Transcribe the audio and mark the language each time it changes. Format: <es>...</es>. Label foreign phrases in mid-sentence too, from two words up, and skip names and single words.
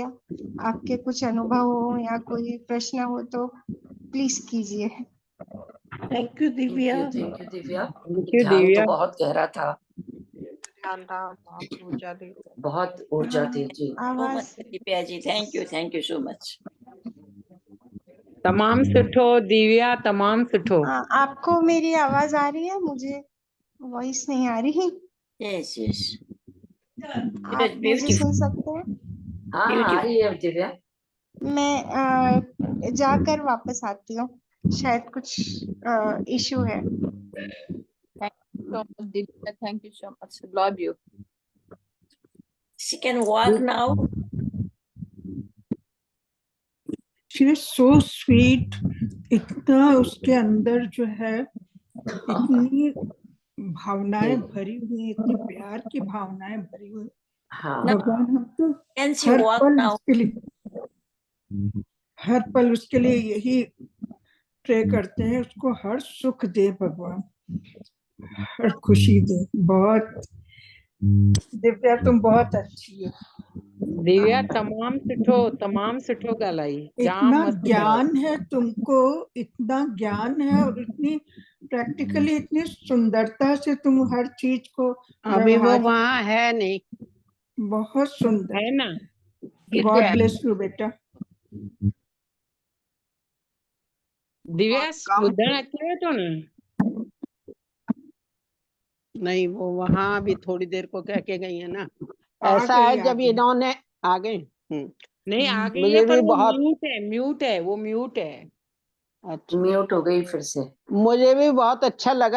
<hi>आपके कुछ अनुभव हो या कोई प्रश्न हो तो प्लीज कीजिए।</hi> <en>Thank you दिव्या। Thank you दिव्या। Thank you</en> <hi>ध्यान तो दिव्या। बहुत गहरा था, ध्यान था, बहुत ऊर्जा दी। बहुत ऊर्जा थी जी। so आवाज</hi> <en>much दिव्या जी, thank you so much।</en> <sd>तमाम सुठो दिव्या, तमाम सुठो।</sd> <hi>आपको मेरी आवाज आ रही है? मुझे वॉइस नहीं आ रही।</hi> <en>yes yes it</en> <hi>आप</hi> <en>was</en> <hi>मुझे सुन</hi> <en>beautiful</en> <hi>सकते हैं? हाँ हाँ आ रही है दिव्या। मैं जाकर वापस आती हूँ, शायद कुछ इशू है।</hi> <en>Thank you so much, Divya. Thank you so much. Love you. she can walk now। She is so sweet.</en> <hi>इतना उसके अंदर जो है इतनी भावनाएं भरी हुई, इतनी प्यार की भावनाएं भरी हुई। हाँ भगवान हम तो</hi> <en>can she</en> <hi>हर</hi> <en>walk</en> <hi>पल</hi> <en>now।</en> <hi>उसके लिए, हर पल उसके लिए यही प्रे करते हैं, उसको हर सुख दे भगवान, हर खुशी दे। बहुत दिव्या तुम बहुत अच्छी हो।</hi> <sd>दिव्या तमाम सुठो ॻाल्हाई। जाम</sd> <hi>इतना मस्त ज्ञान है तुमको, इतना ज्ञान है और इतनी प्रैक्टिकली इतनी सुंदरता से तुम हर चीज को अभी वो व्यवहारिक, वहाँ है नहीं। बहुत सुंदर। है ना।</hi> <en>God bless you बेटा।</en> <hi>दिव्या कम</hi> <sd>ॿुधण अचेव थो न?</sd> <hi>नहीं, वो वहाँ अभी थोड़ी देर को कह के गई है ना। आ ऐसा गई, है आ जब गई। इन्होंने आ गए। नहीं आ गई है मुझे पर भी वो बहुत म्यूट है, वो म्यूट है। अच्छा, म्यूट हो गई फिर से। मुझे भी बहुत अच्छा लगा।</hi>